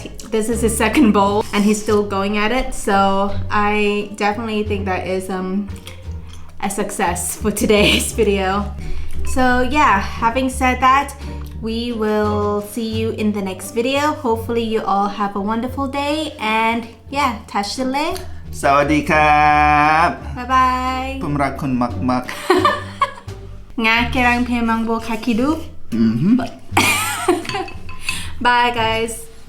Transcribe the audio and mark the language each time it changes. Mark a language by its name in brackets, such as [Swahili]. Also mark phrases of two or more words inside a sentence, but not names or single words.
[English] This is his second bowl and he's still going at it, so I definitely think that is a success for today's video. So yeah, having said that, we will see you in the next video. Hopefully you all have a wonderful day, and yeah, touch the leg. [Thai] Sawadee ครับ [English] Bye bye. [Thai] ผมรักคุณมาก Nga kerang pemang bo kakidu. [English] Bye guys.